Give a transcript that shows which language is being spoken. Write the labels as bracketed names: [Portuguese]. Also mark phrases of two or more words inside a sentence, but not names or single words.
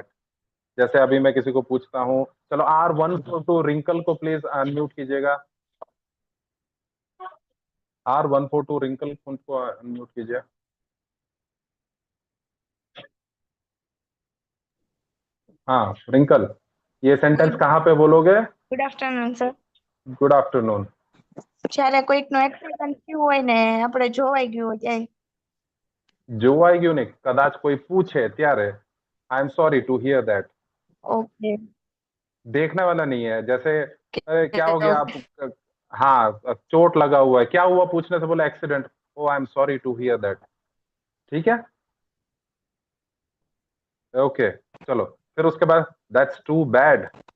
[Hindi] जैसे अभी मैं किसी को पूछता हूँ, चलो R142 रिंकल को प्लीज अनम्यूट कीजिएगा। R142 रिंकल को अनम्यूट कीजिए। हाँ रिंकल, ये सेंटेंस कहाँ पे बोलोगे? [English] Good afternoon sir. Good afternoon. [Gujarati] જ્યારે કોઈકનો એક્સિડન્ટ થયું હોય ને આપણે જોવાઈ ગયું હોય ત્યારે જોવાઈ ગયું ને, કદાચ કોઈ પૂછે ત્યારે [English] I am sorry to hear that. [Gujarati] ઓકે [Hindi] देखने वाला नहीं है, जैसे क्या हो गया आप, हाँ चोट लगा हुआ है, क्या हुआ पूछने से बोला एक्सीडेंट, [English] O I am sorry to hear that, [Hindi] ठीक है। ओके चलो, फिर उसके बाद [English] that's too bad.